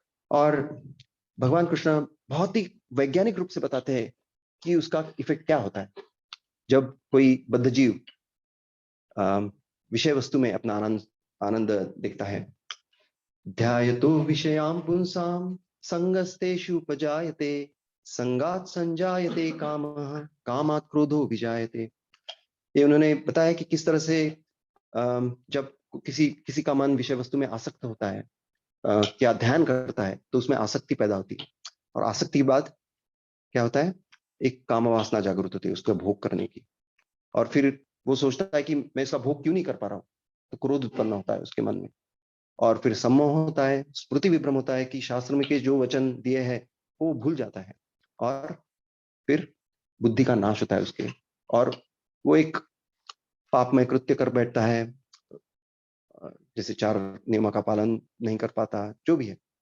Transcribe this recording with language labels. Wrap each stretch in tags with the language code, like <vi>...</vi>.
<hi>और भगवान कृष्ण बहुत ही वैज्ञानिक रूप से बताते हैं कि उसका इफेक्ट क्या होता है जब कोई बद्ध जीव विषय वस्तु में अपना आनंद देखता है।</hi> <sa>ध्यायतो विषयाम पुंसाम संगस्तेषु उपजायते संगात् संजायते कामः कामात् क्रोधो विजायते।</sa> <hi>ये उन्होंने बताया कि किस तरह से जब किसी किसी का मन विषय वस्तु में आसक्त होता है, क्या ध्यान करता है, तो उसमें आसक्ति पैदा होती है, और आसक्ति के बाद क्या होता है, एक काम वासना जागृत होती है उसका भोग करने की, और फिर वो सोचता है कि मैं इसका भोग क्यों नहीं कर पा रहा हूँ, तो क्रोध उत्पन्न होता है उसके मन में, और फिर सम्मोह होता है, स्मृति विभ्रम होता है कि शास्त्र में के जो वचन दिए हैं वो भूल जाता है, और फिर बुद्धि का नाश होता है उसके, और वो एक पापमय कृत्य कर बैठता है, जैसे 4 नियमों का पालन नहीं कर पाता, जो भी है।</hi>